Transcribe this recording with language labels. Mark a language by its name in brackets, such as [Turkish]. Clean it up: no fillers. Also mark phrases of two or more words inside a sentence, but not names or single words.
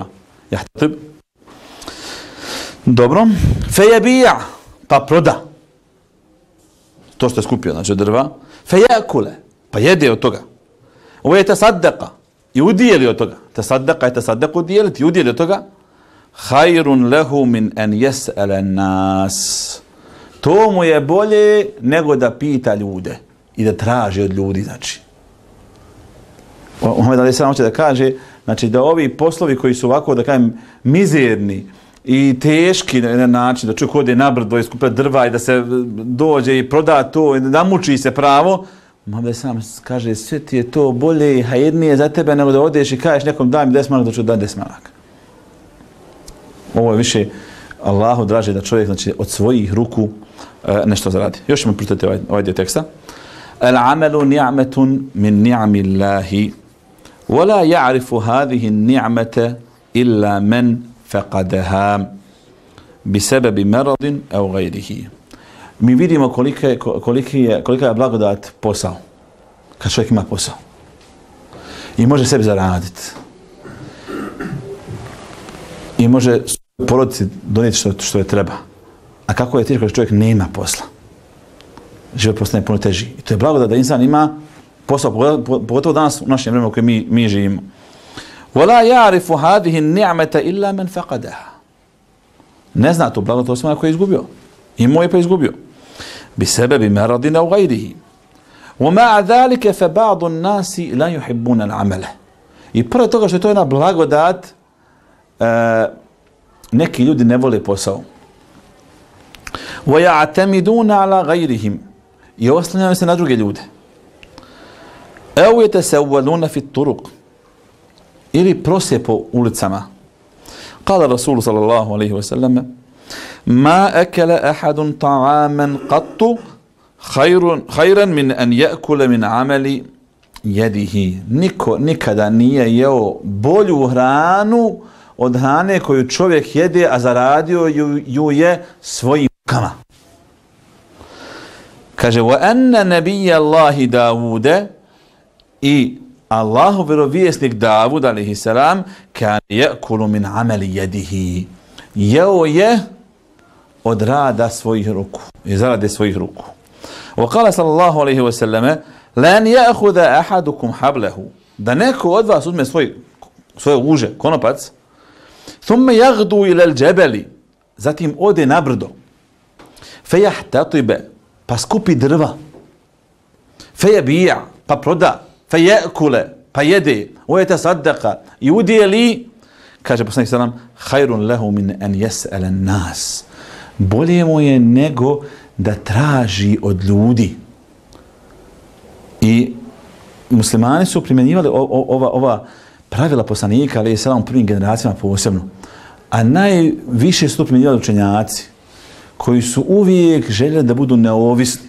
[Bosnian] Jahtatib. Dobro. Fejabija, pa proda. To što je skupio, znači drva. Fejakule, pa jede od toga. Ovo je tasaddaka i udijeli od toga. Tasaddaka je tasaddaku udijeliti i udijeli od toga. [Arabic] خير له من أن يسأل الناس. [Bosnian] To mu je bolje nego da pita ljude i da traži od ljudi, znači. Muhammed [Arabic] عليه السلام [Bosnian] hoće da kaže, znači da ovi poslovi koji su ovako, da kažem, mizerni i teški na jedan način, da čovjek ode na brdo i skuplja drva i da se dođe i proda to i da muči se pravo, Muhammed sam kaže, sve ti je to bolje i hajednije za tebe nego da odeš i kažeš nekom daj mi 10 maraka, da ću dati 10 maraka. Ovo je više Allahu draže da čovjek, znači, od svojih ruku nešto zaradi. Još ćemo pročitati ovaj dio teksta. [Arabic] العمل نعمة من نعم الله ولا يعرف هذه النعمة إلا من فقدها بسبب مرض أو غيره. [Bosnian] Mi vidimo kolika je blagodat posao. Kad čovjek ima posao. I može sebi zaraditi. I može porodici donijeti što je treba. A kako je teško kad čovjek nema posla. Život postane puno teži. I to je blagodat da insan ima posao, pogotovo danas u našem vremenu koje mi živimo. [Arabic] وَلَا يَعْرِفُ هَذِهِ النِّعْمَةَ إِلَّا مَنْ فَقَدَهَا. [Bosnian] Ne zna to blagodat osim ako je izgubio. Imao je pa izgubio. [Arabic] بِسَبَبِ مَرَضٍ أَوْ غَيْرِهِ. وَمَعَ ذَلِكَ فَبَعْضُ النَّاسِ لَا يُحِبُّونَ الْعَمَلَ. [Bosnian] I pored toga što je to jedna blagodat, neki ljudi ne vole posao. [Arabic] وَيَعْتَمِدُونَ عَلَى غَيْرِهِمْ. [Bosnian] I oslanjaju se na druge ljude. [Arabic] أو يتسولون في الطرق. [Bosnian] Ili prose po ulicama. [Arabic] قال الرسول صلى الله عليه وسلم ما أكل أحد طعاما قط خيرا من أن يأكل من عمل يده. [Bosnian] Niko nikada nije jeo bolju hranu od hrane koju čovjek jede, a zaradio ju je svojim rukama. Kaže, [Arabic] وَأَنَّ نَبِيَّ اللَّهِ دَاوُودَ [Bosnian] i Allahu vjerovjesnik Davud, [Arabic] عليه السلام كان يأكل من عمل يده. [Bosnian] Jeo je od rada svojih ruku, iz zarade svojih ruku. [Arabic] وقال صلى الله عليه وسلم لن يأخذ أحدكم حبله, [Bosnian] da neko od vas uzme svoje uže, konopac, [Arabic] ثم يغدو إلى الجبل, [Bosnian] zatim ode na brdo, فيحتطب, pa skupi drva, فيبيع, pa proda, فيأكل, pa jede, ويتصدق, i udijeli, kaže poslanik sallam, [Arabic] خير له من أن يسأل الناس, [Bosnian] bolje mu je nego da traži od ljudi. I muslimani su primjenjivali ova pravila poslanika, ali je sada u prvim generacijama posebno. A najviše su to primjenjivali učenjaci, koji su uvijek željeli da budu neovisni.